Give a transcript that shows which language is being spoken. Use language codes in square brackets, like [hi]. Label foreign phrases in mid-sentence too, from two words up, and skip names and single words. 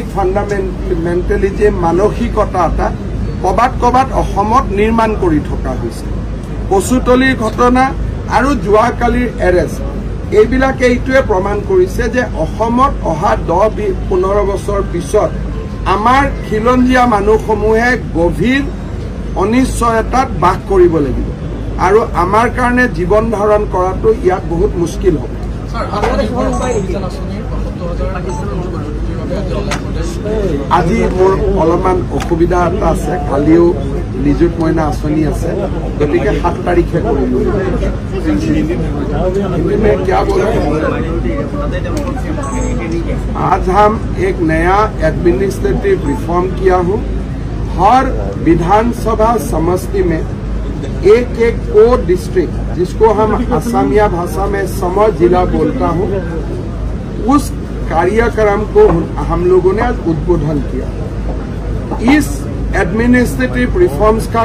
[as] ফাণ্ডামেণ্টেলিজিম মানসিকতা এটা ক'বাত ক'বাত অসমত নিৰ্মাণ কৰি থকা হৈছে কচুতলিৰ ঘটনা আৰু যোৱাকালিৰ এৰেষ্ট এইবিলাকে এইটোৱে প্ৰমাণ কৰিছে যে অসমত অহা 10-15 বছৰ পিছত আমাৰ খিলঞ্জীয়া মানুহসমূহে গভীৰ অনিশ্চয়তাত বাস কৰিব লাগিব আৰু আমাৰ কাৰণে জীৱন ধাৰণ কৰাটো ইয়াত বহুত মুস্কিল হ'ব আজি মোৰ অলপমান অসুবিধা এটা আছে কালিও নিযুত মইনা আঁচনি আছে গতিকে 7 তাৰিখে কৰিলোঁ [hi] क्या बोला आज हम एक नया [en] administrative reform [hi] किया हूँ हर विधानसभा समष्टि में एक को डिस्ट्रिक्ट जिसको हम असमिया भाषा में सम जिला बोलता हूँ उस कार्यक्रम को हम लोगों ने आज उद्बोधन किया इस [en] administrative reforms [hi] का